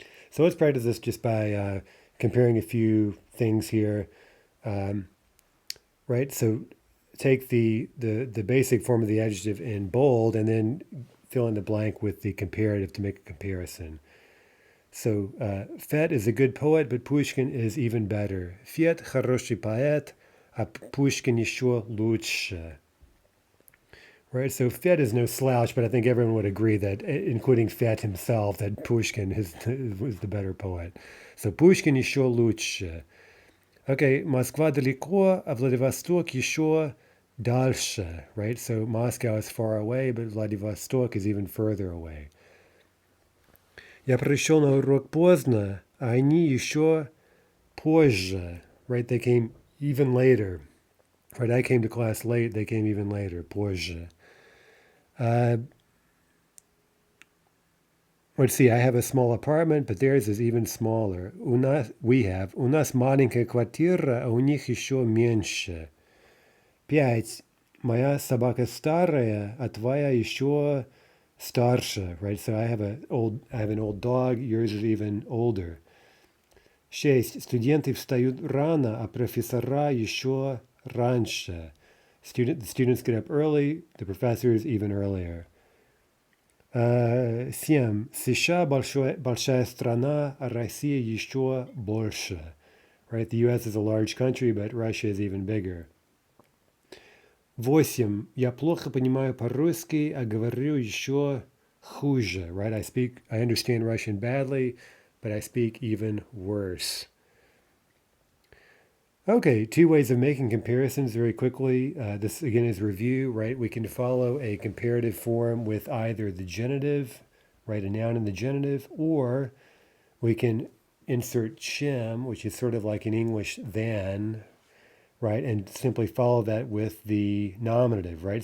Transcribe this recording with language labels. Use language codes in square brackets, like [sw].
[en] So let's practice this just by comparing a few things here, right? So take the basic form of the adjective in bold and then fill in the blank with the comparative to make a comparison. So Fet is a good poet, but Pushkin is even better. [ru] Fet хороший поэт, а Pushkin еще лучше. [en] Right, so Fet is no slouch, but I think everyone would agree that, including Fet himself, that Pushkin was the better poet. [ru] So Pushkin еще лучше. Okay, Москва далеко, а Vladivostok еще дальше. [en] Right, so Moscow is far away, but Vladivostok is even further away. [ru] Я пришел на урок поздно, а они еще позже. [en] Right, they came even later. Right, I came to class late, they came even later, [ru] позже. [en] Let's see, I have a small apartment, but theirs is even smaller. [ru] У нас маленькая квартира, а у них еще меньше. [en] 5. [ru] Моя собака старая, а твоя еще старше. [en] Right, so I have an old dog, yours is even older. 6. [ru] Студенты встают рано, а профессора еще раньше. [en] The students get up early, the professors even earlier. 7. [ru] США большая страна, а Россия еще больше. [en] Right, the US is a large country, but Russia is even bigger. 8. [ru] Я плохо понимаю по-русски, а говорю еще хуже. [en] Right, I understand Russian badly, but I speak even worse. Okay, 2 ways of making comparisons very quickly. This again is review, right? We can follow a comparative form with either the genitive, right, a noun in the genitive, or we can insert chim, which is sort of like in English than, right, and simply follow that with the nominative, right?